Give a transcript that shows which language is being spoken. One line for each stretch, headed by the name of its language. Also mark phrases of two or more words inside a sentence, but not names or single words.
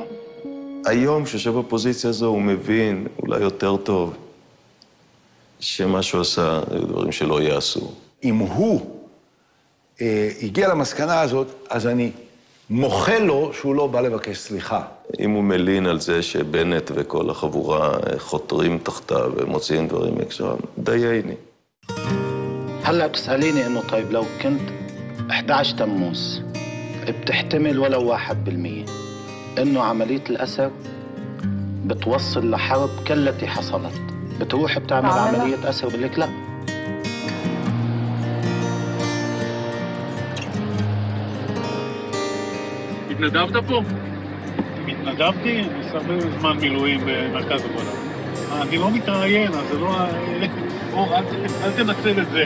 Hebrew: היום, כשיושב בפוזיציה הזו, הוא מבין, אולי יותר טוב, שמה שהוא עשה, היו דברים שלא יעשו. אם הוא הגיע למסקנה הזאת, אז אני מוחה לו שהוא לא בא לבקש סליחה. אם הוא מלין על זה שבנט וכל החבורה חותרים תחתיו ומוציאים דברים מקשרם, דייני.
Arabic: هلا بتسأليني إنه طيب لو كنت 11 تموز بتحتمل ولو 1% إنه عملية الأسر بتوصل لحرب كالتي حصلت بتروح بتعمل عملية أسر بقول لك لا.
Hebrew: התנדבת פה? התנדבתי, אני עושה זמן מילואים במרכז הגולן. אני לא מתראיין, אז זה לא... אל תנצל את זה.